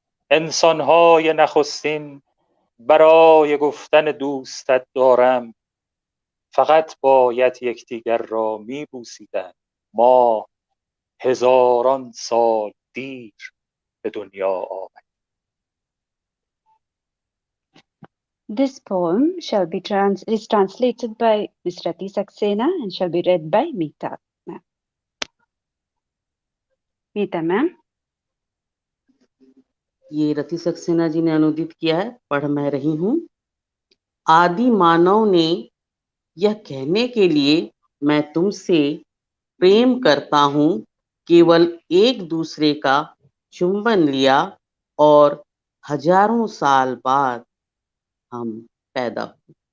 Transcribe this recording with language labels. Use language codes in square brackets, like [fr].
[fa] انسان‌های نخستین برای گفتن دوستت دارم فقط باید یکدیگر را می‌بوسیدند. ما هزاران سال دیر به دنیا آمدیم. [en] This poem is translated by Ms. Rati Saxena and shall be read by Mita. Mita, ma'am. [hi] ये रति सक्सेना जी ने अनुदित किया है, पढ़ मैं रही हूँ। आदि मानव ने यह कहने के लिए मैं तुमसे प्रेम करता हूँ, केवल एक दूसरे का चुंबन लिया और हजारों साल बाद हम पैदा हुए।